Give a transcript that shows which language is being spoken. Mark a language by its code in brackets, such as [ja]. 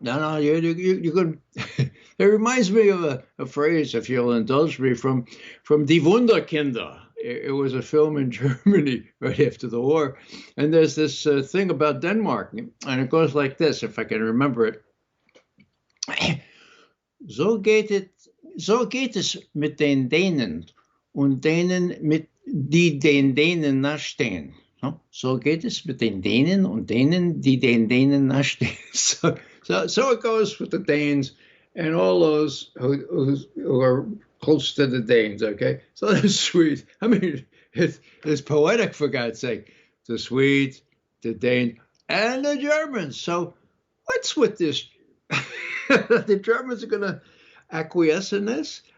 [en] No, you're good. It reminds me of a phrase, if you'll indulge me, from Die Wunderkinder. It was a film in Germany right after the war. And there's this thing about Denmark, and it goes like this, if I can remember it. [de] So geht es mit den Dänen und denen die den Dänen nachstehen. So geht es mit den Dänen und denen die den Dänen nachstehen. [en] So it goes with the Danes and all those who are close to the Danes, okay? So the Swedes, I mean, it's poetic, for God's sake. The Swedes, the Danes, and the Germans. So what's with this? The Germans are going to acquiesce in this?